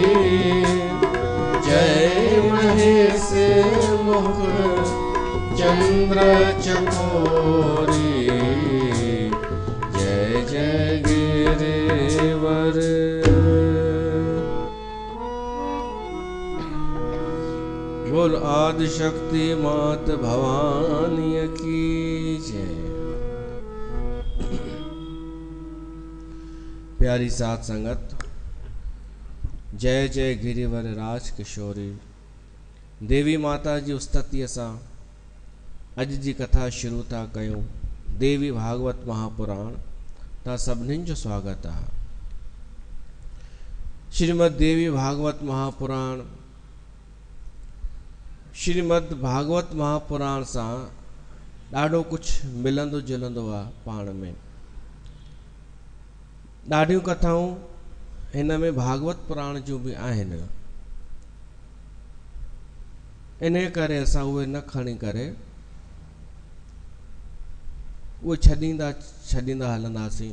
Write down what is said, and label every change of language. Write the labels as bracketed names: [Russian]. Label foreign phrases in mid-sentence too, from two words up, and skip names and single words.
[Hindi] जय महेश मुख चंद्र चकोरी जय जय गिरिवर बोल आदि शक्ति मात भवानी की जय। [Sindhi] प्यारी साथ संगत, जय जय गिरिवर राज किशोरी देवी माता जी उस्ततीअ सां अॼु जी कथा शुरू था कयूं। देवी भागवत महापुराण ता सभिनीनि जो स्वागत आहे। श्रीमद् देवी भागवत महापुराण। श्रीमद् भागवत महापुराण सां ॾाढो कुछ मिलंदो जुलंदो आहे पाण में। ॾाढियूं कथाऊं हिन में भागवत पुराण जूं बि आहिनि। इन करे असां उहे न खणी करे उहे छॾींदा हलंदासीं।